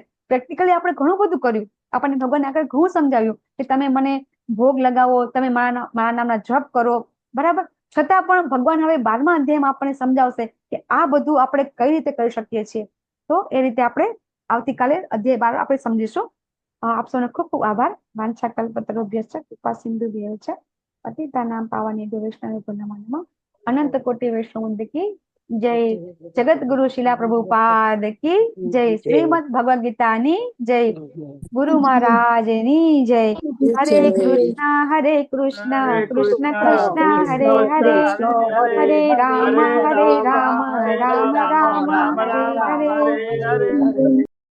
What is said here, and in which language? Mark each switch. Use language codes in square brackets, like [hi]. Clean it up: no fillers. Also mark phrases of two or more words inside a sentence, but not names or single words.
[gu] પ્રેક્ટિકલી આપણે ઘણું બધું કર્યું, આપણને ભગવાને આગળ ઘણું સમજાવ્યું કે તમે મને ભોગ લગાવો, તમે મારા નામના જપ કરો, બરાબર. છતાં પણ ભગવાન હવે 12મા અધ્યાયમાં આપણને સમજાવશે કે આ બધું આપણે કઈ રીતે કરી શકીએ છીએ. તો એ રીતે આપણે આવતીકાલે અધ્યાય 12 આપણે સમજીશું. આપ સૌને ખૂબ ખૂબ આભાર. [sa] વાંછા કલ્પતરુભ્યશ્ચ કૃપા સિંધુભ્યૈવ ચ પતિતાનાં પાવનેભ્યો વૈષ્ણવેભ્યો નમો નમઃ. [gu] અનંત કોટિ વૈષ્ણવ [hi] की जय. [gu] જગત ગુરુ શિલા પ્રભુપાદ [hi] की जय. [gu] શ્રીમદ ભગવદ ગીતાની જય. ગુરુ મહારાજની જય. [sa] હરે કૃષ્ણ કૃષ્ણ કૃષ્ણ હરે હરે, હરે રામ રામ રામ હરે હરે.